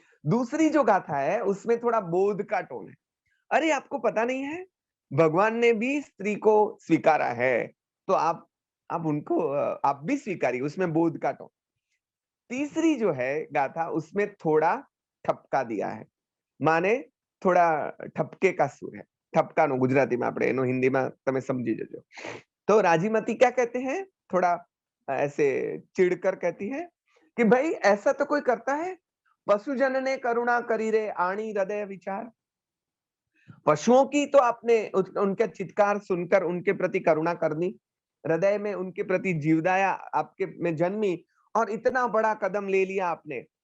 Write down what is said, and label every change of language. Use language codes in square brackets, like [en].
[hi] दूसरी जो गाथा है उसमें थोड़ा बोध का टोन है। अरे, आपको पता नहीं है, भगवान ने भी स्त्री को स्वीकारा है, तो आप उनको आप भी स्वीकारिए, उसमें बोध का टोन। तीसरी जो है गाथा, उसमें थोड़ा ठपका दिया है, माने थोड़ा ठपके का सुर है। [gu] ठपकानो [hi] गुजराती में [gu] આપણે એનો હિન્દીમાં તમે સમજી જજો। [hi] तो राजीमती क्या कहते हैं, थोड़ा ऐसे चिढ़कर कहती है कि भाई ऐसा तो कोई करता है? [gu] पशुजन ने करुणा करी रे, आणी हृदय विचार। [hi] पशुओं की तो आपने उनका चित्कार सुनकर उनके प्रति करुणा करनी, हृदय में उनके प्रति जीवदया आपके में जन्मी, और इतना बड़ा कदम ले लिया आपने।